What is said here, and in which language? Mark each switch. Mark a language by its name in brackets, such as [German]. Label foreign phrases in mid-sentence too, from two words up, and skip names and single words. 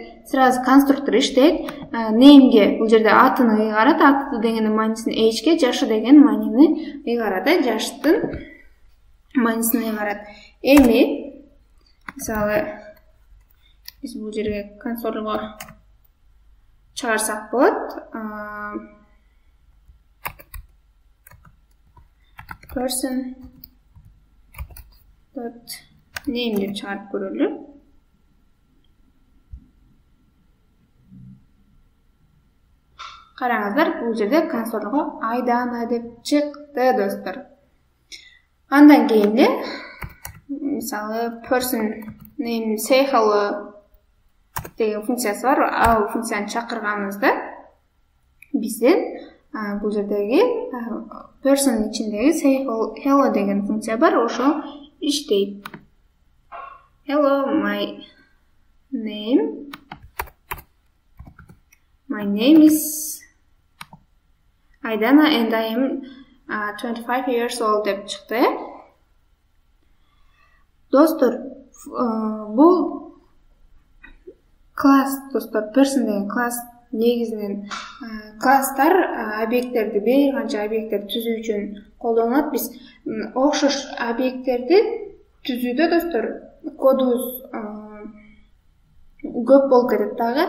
[Kyrgyz] Сразу конструктор иштейт. Name'ге бул жерде атыны ыйгарат, аты дегенин манисин age'ге, жашы деген манини ыйгарат, жаштын манисин ыйгарат. Эми мисалы биз бул жерге консольго чыгарсак болот. [English] Person name [Kyrgyz] деп чыгарып көрөлү. Караңыздар, бул жерде консольго Айдана деп чыкты достор. Андан кийин мисалы [English] person name say hello [Kyrgyz] деген функциясы бар. Ал функцияны чакырганыбызда бизден бул жердеги person ичиндеги [English] say hello [Kyrgyz] деген функция бар, ошо иштейт. [English] Hello, my name is Айдана and I am 25 years old [Kyrgyz] деп чыкты. Достор, бул класс, достор, person деген класс негизинен класстар объекттерди, бир канча объекттерди түзүү үчүн колдонулат. Биз окшош объекттерди түзүүдө, достор, кодубуз көп болуп кетет дагы.